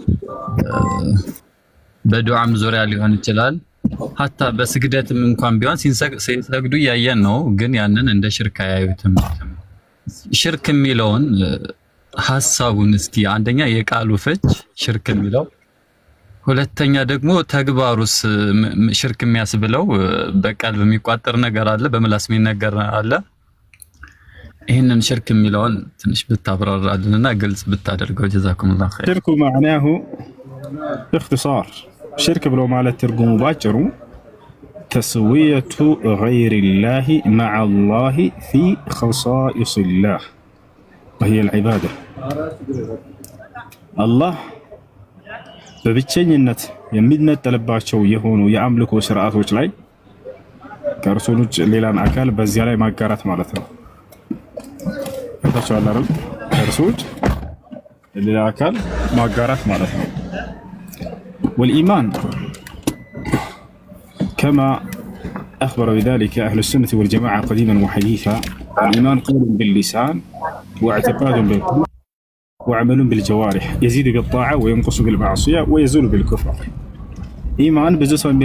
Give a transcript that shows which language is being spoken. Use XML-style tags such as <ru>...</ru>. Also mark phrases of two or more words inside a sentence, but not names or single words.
<am>በዱዓም ዙሪያ ሊሆን ይችላል ሐታ በስግደትም እንኳን ቢሆን ሲሰግዱ ያየን ነው ግን ያንን እንደ ሽርክ አያዩትም ሽርክ የሚለውን ሐሳቡን እስቲ አንደኛ የቃሉ ፍች ሽርክ የሚለው ሁለተኛ ደግሞ ተግባሩስ ሽርክ የሚያስብለው በቃል በሚቋጠር ነገር አለ በምላስ የሚነገር አለ ይሄንን ሽርክ የሚለውን ትንሽ ብታብራራልንና ግልጽ ብታደርገው ጀዛኩሙላህ ኸይር</am> <ar>ሽርኩ معناه باختصار</ar> <am>ሽርክ ብሎ ማለት ትርጉሙ ባጭሩ</am> <ar>تسوية غير الله مع الله في خصائص الله وهي العبادة</ar> <am>الله በብቸኝነት የሚነጠልባቸው የሆኑ የአምልኮ ስርዓቶች ላይ ከእርሱ ውጭ ሌላን አካል በዚያ ላይ ማጋራት ማለት ነው። ታቻው አላረም ከእርሱ ውጭ ሌላ አካል ማጋራት ማለት ነው።</am> <ar>والإيمان كما أخبر بذلك أهل السنة والجماعة قديما وحديثا الإيمان قول باللسان واعتقاد بالقلب وعمل بالجوارح يزيد بالطاعة وينقص بالمعصية ويزول بالكفر إيمان بزوس من</ar>